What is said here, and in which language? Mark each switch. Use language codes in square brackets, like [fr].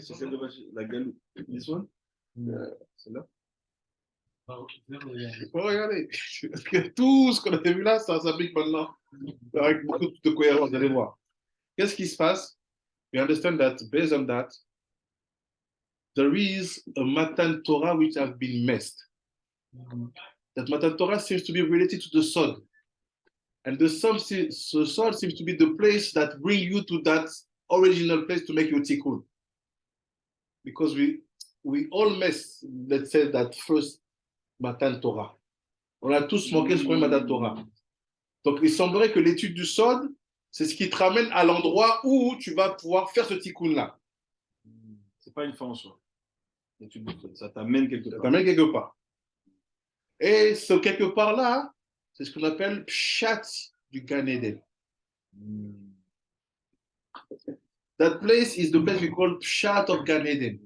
[fr] C'est celle de la galoute. [en] This one? [fr] Celle-là? Faut regarder. Parce que tout ce qu'on a vu là, ça s'applique maintenant. Avec beaucoup de cohérence, vous allez voir. Qu'est-ce qui se passe? [en] We understand that based on that, there is a Matan Torah which have been missed. That Matan Torah seems to be related to the Sod. And the Sod seems to be the place that brings you to that original place to make your tikkun. Because we all miss, let's say, that first Matan Torah. [fr] On a tous manqué ce premier Matan Torah. Donc, il semblerait que l'étude du Sod, c'est ce qui te ramène à l'endroit où tu vas pouvoir faire ce tikkun-là. C'est pas une fin en soi. Ça t'amène quelque Ça part. t'amène quelque part. Et ce quelque part-là, c'est ce qu'on appelle Pshat du Gan Eden. [en] That place is the place we call Pshat of Gan Eden.